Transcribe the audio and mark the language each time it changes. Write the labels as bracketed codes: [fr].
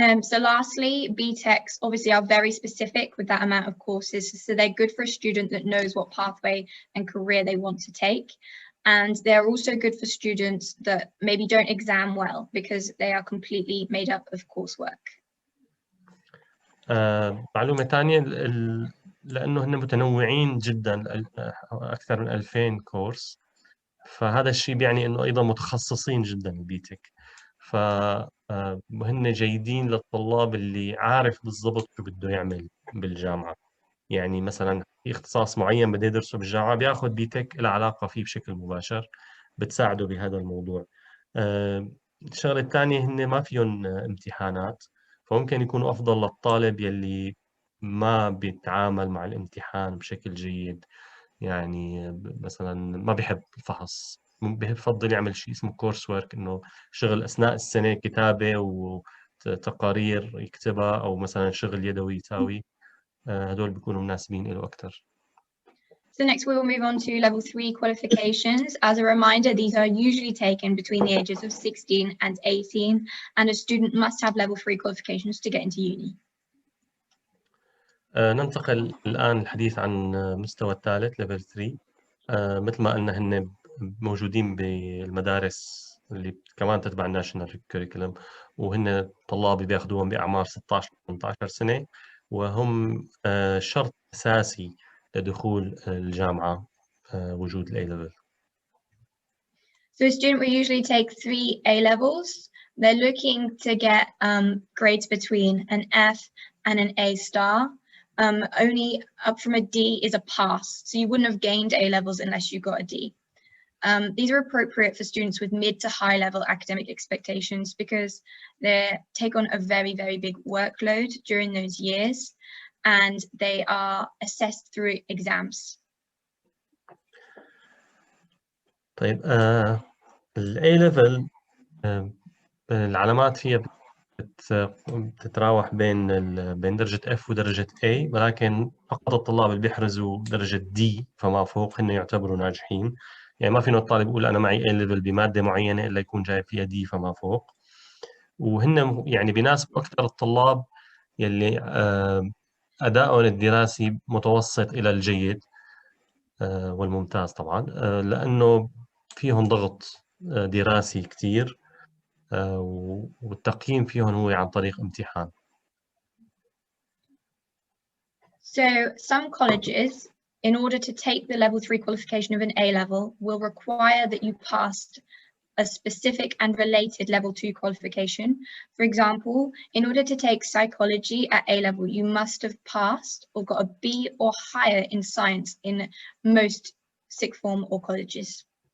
[en] So lastly, B-TECs obviously are very specific with that amount of courses. So they're good for a student that knows what pathway and career they want to take. And they're also good for students that maybe don't exam well because they are completely made up of coursework. [ar] معلومة ثانية، لأنه هن متنوعين جدا، أكثر من 2000 كورس، فهذا الشيء بيعني أنه أيضا متخصصين جدا البي-TEC، فهن جيدين للطلاب اللي عارف بالضبط شو بده يعمل بالجامعة. يعني مثلا في اختصاص معين بده يدرسه بالجامعة، بياخذ بي-TEC له علاقة فيه بشكل مباشر، بتساعده بهذا الموضوع. الشغلة الثانية هن ما فيهم امتحانات، فممكن يكونوا أفضل للطالب يلي ما بيتعامل مع الامتحان بشكل جيد، يعني مثلا ما بيحب الفحص، بفضل يعمل شيء اسمه كورس ورك، إنه شغل أثناء السنة كتابة وتقارير يكتبها، أو مثلا شغل يدوي يساوي. هدول بيكونوا مناسبين له أكثر. [en] So next we will move on to level 3 qualifications. As a reminder, these are usually taken between the ages of 16 and 18, and a student must have level 3 qualifications to get into uni. [ar] ننتقل الآن الحديث عن مستوى الثالث level 3. مثل ما قلنا هن موجودين بالمدارس اللي كمان تتبع الناشونال كوريكولم، وهن طلاب بياخذوهم بأعمار 16 18 سنة، وهم شرط أساسي لدخول الجامعة وجود ال A-level. [en] So a student will usually take 3 A-levels. They're looking to get grades between an F and an A star. Only up from a D is a pass. So you wouldn't have gained A-levels unless you got a D. These are appropriate for students with mid to high level academic expectations because they take on a very, very big workload during those years, and they are assessed through exams. [ar] طيب ال A-level العلامات فيها بتتراوح بين درجة F ودرجة A، ولكن فقط الطلاب اللي بيحرزوا درجة D فما فوق هن يعتبروا ناجحين. يعني ما فينا الطالب يقول أنا معي A-level بمادة معينة إلا يكون جايب فيها D فما فوق. وهن يعني بيناسبوا أكثر الطلاب يلي أدائهم الدراسي متوسط إلى الجيد والممتاز طبعا، لأنه فيهم ضغط دراسي كتير، والتقييم فيهم هو عن طريق امتحان. [en] So some colleges, in order to take the level 3 qualification of an A-level, will require that you passed a specific and related level 2 qualification. For example, in order to take psychology at A-level, you must have passed or got a B or higher in science in most sixth form or colleges.